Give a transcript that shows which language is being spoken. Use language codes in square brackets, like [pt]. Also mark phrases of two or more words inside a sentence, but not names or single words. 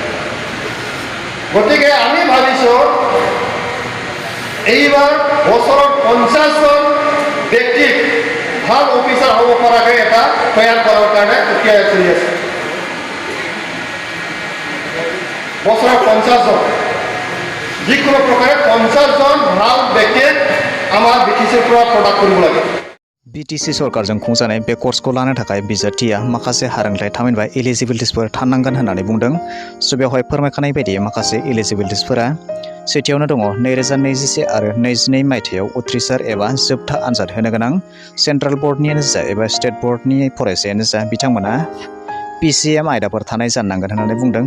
[as] গতিকে আমি ভাবিছোঁ এইবাৰ বছৰত 50জন ব্যক্তিক ভাল অফিচাৰ হ'ব পৰাকৈ এটা তৈয়াৰ কৰাৰ কাৰণে প্ৰক্ৰিয়া চলি আছে। বছৰত 50জন যিকোনো প্ৰকাৰে 50জন ভাল ব্যক্তিক আমাৰ BTCৰ পৰা প্ৰদান কৰিব লাগে। [brx] BTC सरकारजों खुंजानाय बे कर्सखौ लानो थाखाय बिजाथिया माखासे हारोंथाय थामहिनबा एलिजिबिलिटिसफोर थानांगोन होननानै बुंदों। बेवहाय फोरमायखानाय बायदि माखासे एलिजिबिलिटिसफोरा सेथियावनो दङ 2021 आरो 22 मायथाइयाव उथ्रिसार एबा जोबथा आनजाद होनो गोनां सेन्ट्रेल बर्डनियानो जा एबा स्टेट बर्डनि फरायसायानो जा बिथांमोना PCM आयदाफोर थानाय जानांगोन होननानै बुंदों।